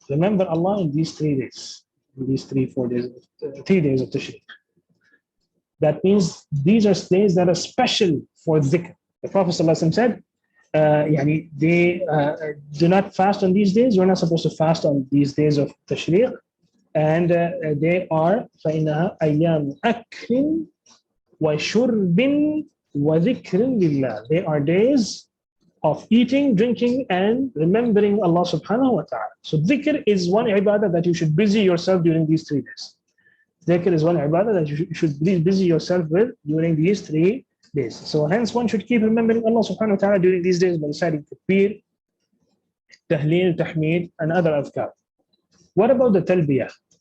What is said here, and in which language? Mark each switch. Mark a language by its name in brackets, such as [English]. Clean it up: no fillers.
[English] Remember Allah in these 3 days, in these 3 days of Tashriq. That means these are days that are special for dhikr. The Prophet said, they do not fast on these days. You're not supposed to fast on these days of Tashriq. And they are [Arabic] فَإِنَّهَا أَيَّامُ أَكْلٍ وَشُرْبٍ وَذِكْرٍ لِلَّهِ. [English] They are days of eating, drinking, and remembering Allah subhanahu wa ta'ala. So dhikr is one ibadah that you should busy yourself during these 3 days. Dhikr is one ibadah that you should busy yourself with during these 3 days. So hence one should keep remembering Allah subhanahu wa ta'ala during these days by reciting takbir, tahleel, tahmeed, and other adhkar. What about the talbiyah?